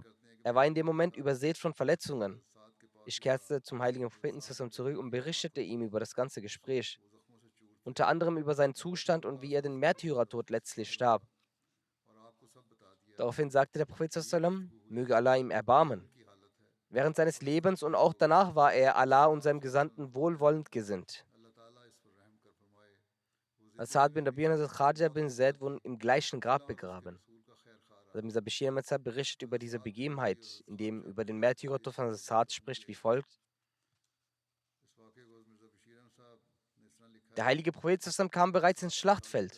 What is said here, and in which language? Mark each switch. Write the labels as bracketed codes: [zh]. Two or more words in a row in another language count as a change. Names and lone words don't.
[de] Er war in dem Moment übersät von Verletzungen. Ich kehrte zum heiligen Propheten zurück und berichtete ihm über das ganze Gespräch. Unter anderem über seinen Zustand und wie er den Märtyrertod letztlich starb. Daraufhin sagte der Prophet sallam, möge Allah ihm erbarmen. Während seines Lebens und auch danach war er Allah und seinem Gesandten wohlwollend gesinnt. Sa'ad bin Rabi und Khaja bin Zaid wurden im gleichen Grab begraben. Mirza Bashir Ahmad Sahib berichtet über diese Begebenheit, in dem über den Märtyrertod von Sa'ad spricht, wie folgt. Der heilige Prophet sallam kam bereits ins Schlachtfeld.